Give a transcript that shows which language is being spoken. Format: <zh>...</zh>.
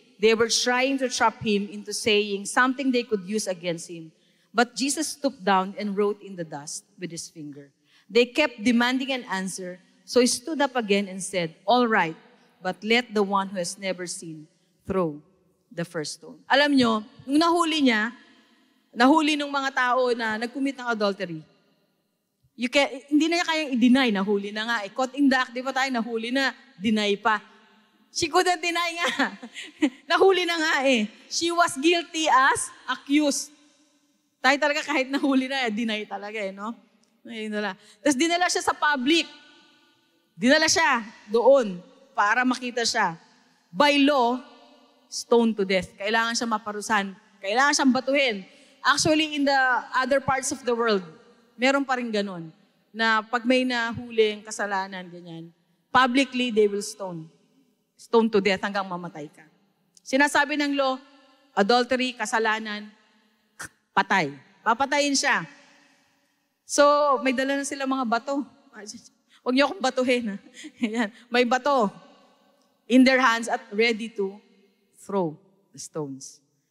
<en>They were trying to trap him into saying something they could use against him. But Jesus stooped down and wrote in the dust with his finger. They kept demanding an answer, so he stood up again and said, all right, but let the one who has never sinned throw the first stone.</en> <tl>Alam nyo, nung nahuli ng mga tao na nag-commit ng adultery, hindi na niya kayang i-deny, nahuli na nga.</tl> <en>Caught in the act,</en> <tl>di ba tayo, nahuli na, deny pa.</tl> <en>She couldn't deny</en> <tl>nga. Nahuli na nga eh.</tl> <en>She was guilty as accused.</en> <tl>Tayo talaga kahit nahuli na, deny talaga eh, no? Tapos dinala siya sa public. Dinala siya doon para makita siya.</tl> <en>By law, stoned to death.</en> <tl>Kailangan siya maparusahan. Kailangan siyang batuhin.</tl> <en>Actually, in the other parts of the world,</en> <tl>meron pa rin ganun, na pag may nahuling kasalanan, ganyan,</tl> <en>publicly, they will stone. Stone to death</en> <tl>hanggang mamatay ka. Sinasabi ng law, adultery, kasalanan, patay. Papatayin siya. So, may dala na sila mga bato. Huwag niyo akong batuhin. Yan. May bato</tl> <en>in their hands at ready to throw the stones.</en>